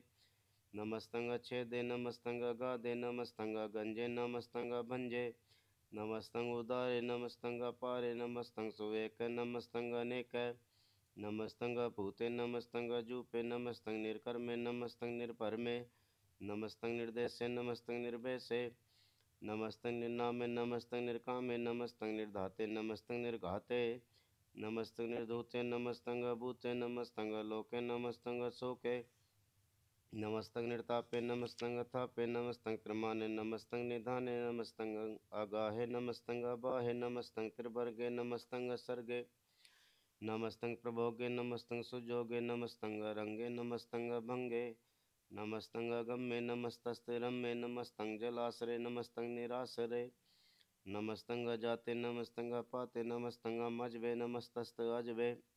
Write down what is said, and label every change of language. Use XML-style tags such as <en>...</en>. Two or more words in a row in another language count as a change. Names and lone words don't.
<bra>ਨਮਸਤੰ ਛੇਦੇ ਨਮਸਤੰ ਗਾਦੇ। ਨਮਸਤੰ ਗੰਜੇ ਨਮਸਤੰ ਭੰਜੇ। ਨਮਸਤੰ ਉਦਾਰੇ ਨਮਸਤੰ ਪਾਰੇ। ਨਮਸਤੰ ਸੁਵੇਕੈ ਨਮਸਤੰ ਅਨੇਕੈ। ਨਮਸਤੰ ਭੂਤੇ ਨਮਸਤੰ ਜੂਪੇ। ਨਮਸਤੰ ਨਿਰਕਰਮੇ ਨਮਸਤੰ ਨਿਰਭਰਮੇ। ਨਮਸਤੰ ਨਿਰਦੇਸੇ ਨਮਸਤੰ ਨਿਰਭੈਸੇ। नमस्तं निर्नामे नमस्तं निर्कामे नमस्तं निर्धाते नमस्तं निर्घाते नमस्तं निर्धूते नमस्तं अभूते नमस्तं लोके नमस्तं शोके नमस्तं निर्तापे नमस्तं अथापे नमस्तं क्रमाने नमस्तं निधाने नमस्तं अगाहे नमस्तं अबाहे नमस्तं त्रिवर्गे नमस्तं सर्गे नमस्तं प्रभोगे नमस्तं सुजोगे नमस्तं रंगे नमस्तं भंगे नमस्तं गम्ये नमस्तस्तिरम्ये नमस्तं जलासरे नमस्तं निरासरे नमस्तं जाते नमस्तं पाते नमस्तं मजबे नमस्तस्त अजबे</bra>